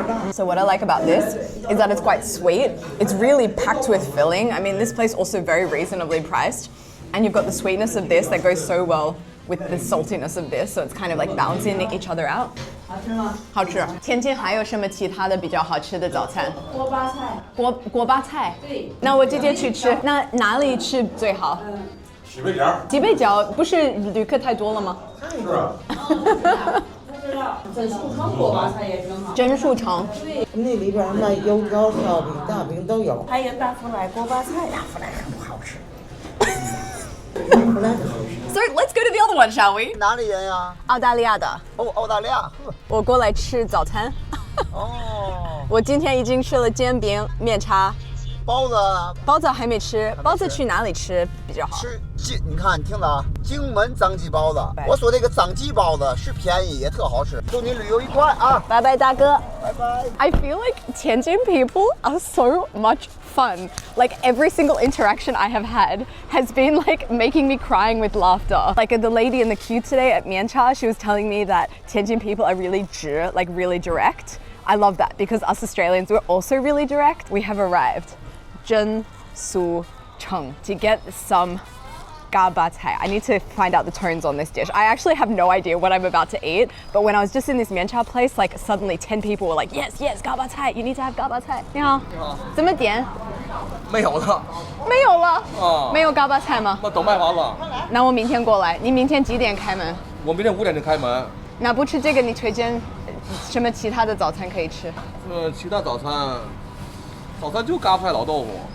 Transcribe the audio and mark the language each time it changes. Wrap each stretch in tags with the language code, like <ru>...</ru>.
<en>So what I like about this is that it's quite sweet. It's really packed with filling. I mean, this place also very reasonably priced. And you've got the sweetness of this that goes so well with the saltiness of this. So it's kind of like balancing each other out.</en> <zh>好吃。天津还有什么其他的比较好吃的早餐？锅巴菜。锅巴菜。对。那我直接去吃。那哪里吃最好？几倍角不是旅客太多了吗？是啊。真树城锅巴菜也挺好。真树城。那里边卖油条、烧饼、大饼都有。还有大福来锅巴菜，大福来很不好吃。大福来好吃。</zh> <en>So let's go to the other one, shall we?</en> <zh>哪里人呀？澳大利亚的。哦，澳大利亚。我过来吃早餐。哦。我今天已经吃了煎饼、面茶。包子，包子还没吃，包子去哪里吃比较好？你看，你听着啊，荆门张记包子。我说这个张记包子是便宜也特好吃，祝你旅游愉快啊！拜拜，大哥。拜拜。</zh> <en>I feel like Tianjin people are so much fun. Like every single interaction I have had has been like making me crying with laughter. Like the lady in the queue today at Miancha, she was telling me that Tianjin people are really like really direct. I love that because us Australians, we're also really direct. We have arrived. 真酥城 to get some gaba cai. I need to find out the tones on this dish. I actually have no idea what I'm about to eat, but when I was just in this miancha place, like suddenly 10 people were like, yes, yes, gaba cai, you need to have gaba cai.</en> <zh>你好，怎么点？没有了，没有了。哦，没有 gaba cai 吗？那都卖完了。那我明天过来。你明天几点开门？我明天5点就开门。那不吃这个，你推荐什么其他的早餐可以吃？其他早餐就嘎派老豆腐。</zh>